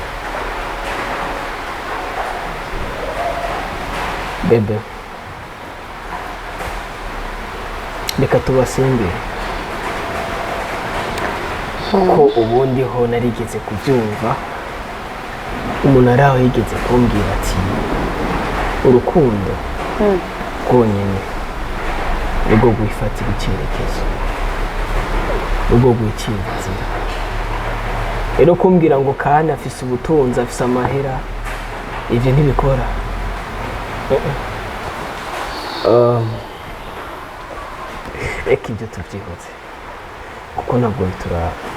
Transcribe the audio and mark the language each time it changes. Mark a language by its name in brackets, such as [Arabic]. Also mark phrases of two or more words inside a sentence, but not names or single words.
[Rundi] Bebe reka tubasengere ko ubundi ho narigeze kubyumva umuntu araho yigeze kumbwira ati urukundo rwonyine nibwo gwifatira icyerekezo nibwo gwicira inzira. Rero kumbwira ngo kandi afise ubutunzi afise amahera ivyo ntibikora. Reka ibyo tubyihoze kuko ntabwo bituraba.